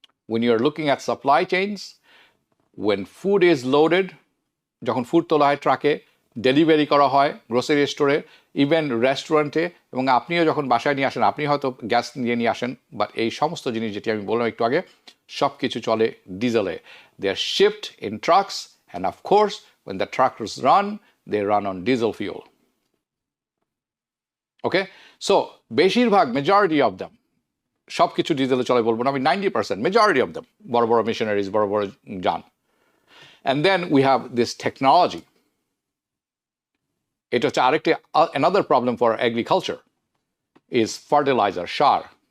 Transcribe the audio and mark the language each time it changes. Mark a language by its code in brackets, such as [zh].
[en] When you are looking at supply chains, when food is loaded, [bn] যখন food তোলা হয় ট্রাকে, ডেলিভারি করা হয় গ্রোসারি স্টোরে, ইভেন রেস্টুরেন্টে, এবং আপনিও যখন বাসায় নিয়ে আসেন, আপনি হয়তো গ্যাস নিয়ে আসেন, বাট এই সমস্ত জিনিস যেটি আমি বললাম একটু আগে, সব কিছু চলে ডিজেলে। [en] They are shift in trucks, and of course when the trucks run, they run on diesel fuel. [bn] Okay, so বেশিরভাগ [en] majority of them, [bn] সব কিছু ডিজেলে চলে বলবো না আমি, 90%, মেজরিটি অফ দ্যাম, বড় বড় মেশিনারিজ, বড় বড় যান। [en] And then we have this technology. [bn] এটা হচ্ছে আরেকটি [en] another problem for agriculture is fertilizer, সার।